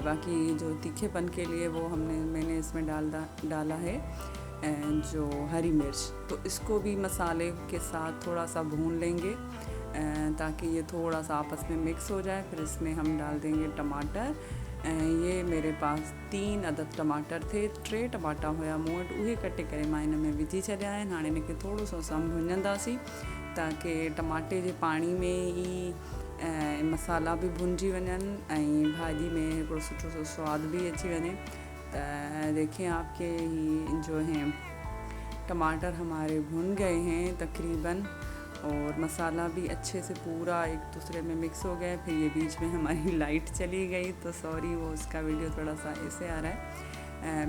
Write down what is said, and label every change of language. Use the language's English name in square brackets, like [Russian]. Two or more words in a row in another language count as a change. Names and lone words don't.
[Urdu] باقی جو تیکھے پن کے لیے وہ میں نے اس میں ڈالا ہے جو ہری مرچ. تو اس کو بھی مسالے کے ساتھ تھوڑا سا بھون لیں گے تاکہ یہ تھوڑا سا آپس میں مکس ہو جائے. پھر اس میں ہم ڈال دیں گے ٹماٹر. یہ میرے پاس 3 عدد ٹماٹر تھے, [Sindhi] 3 टमाटा हुआ मूं वटि, उहे कटे करे मां इन में विझी छॾिया आहिनि। हाणे इनखे थोरो सो असां भुञंदासीं ताकि टमाटे जे पाणी में ई मसाला भी भुंजी वञनि ऐं भाॼी में हिकिड़ो सुठो सो स्वाद भी अची वञे। [Urdu] تو دیکھیے آپ کے جو ہیں ٹماٹر ہمارے بھن گئے ہیں تقریباً، اور مسالا بھی اچھے سے پورا ایک دوسرے میں مکس ہو گیا ہے. پھر یہ بیچ میں ہماری لائٹ چلی گئی، تو سوری، وہ اس کا ویڈیو تھوڑا سا ایسے آ رہا ہے.